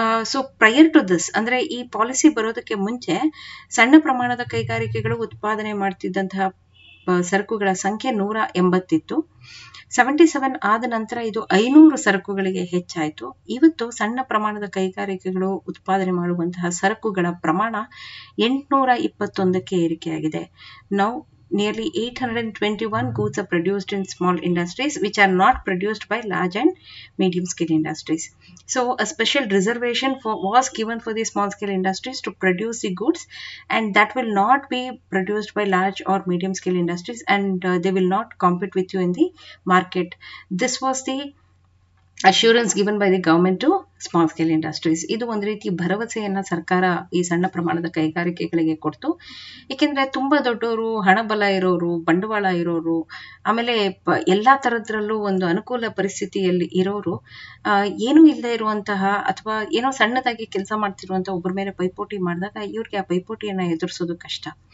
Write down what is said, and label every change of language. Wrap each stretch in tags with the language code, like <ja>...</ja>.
<en>so prior to this,</en> <kn>ಅಂದ್ರೆ ಈ policy ಬರೋದಕ್ಕೆ ಮುಂಚೆ ಸಣ್ಣ ಪ್ರಮಾಣದ ಕೈಗಾರಿಕೆಗಳು ಉತ್ಪಾದನೆ ಮಾಡ್ತಿದ್ದಂತಹ ಸರಕುಗಳ ಸಂಖ್ಯೆ 180 ಇತ್ತು. 77 ಆದ ನಂತರ ಇದು 500 ಸರಕುಗಳಿಗೆ ಹೆಚ್ಚಾಯಿತು. ಇವತ್ತು ಸಣ್ಣ ಪ್ರಮಾಣದ ಕೈಗಾರಿಕೆಗಳು ಉತ್ಪಾದನೆ ಮಾಡುವಂತಹ ಸರಕುಗಳ ಪ್ರಮಾಣ 821ಕ್ಕೆ ಏರಿಕೆಯಾಗಿದೆ.</kn> <en>Now nearly 821 goods are produced in small industries which are not produced by large and medium scale industries. So a special reservation was given for the small scale industries to produce the goods, and that will not be produced by large or medium scale industries, and they will not compete with you in the market. This was the assurance given by the government to small scale industries.</en> <kn>ಇದು ಒಂದು ರೀತಿ ಭರವಸೆಯನ್ನ ಸರ್ಕಾರ ಈ ಸಣ್ಣ ಪ್ರಮಾಣದ ಕೈಗಾರಿಕೆಗಳಿಗೆ ಕೊಡ್ತು. ಏಕೆಂದ್ರೆ ತುಂಬಾ ದೊಡ್ಡವರು, ಹಣಬಲ ಇರೋರು, ಬಂಡವಾಳ ಇರೋರು, ಆಮೇಲೆ ಎಲ್ಲಾ ತರದ್ರಲ್ಲೂ ಒಂದು ಅನುಕೂಲ ಪರಿಸ್ಥಿತಿಯಲ್ಲಿ ಇರೋರು ಏನೂ ಇಲ್ಲದೆ ಇರುವಂತಹ ಅಥವಾ ಏನೋ ಸಣ್ಣದಾಗಿ ಕೆಲಸ ಮಾಡ್ತಿರುವಂತಹ ಒಬ್ಬರ ಮೇಲೆ ಪೈಪೋಟಿ ಮಾಡಿದಾಗ ಇವ್ರಿಗೆ ಆ ಪೈಪೋಟಿಯನ್ನ ಎದುರಿಸೋದು ಕಷ್ಟ.</kn>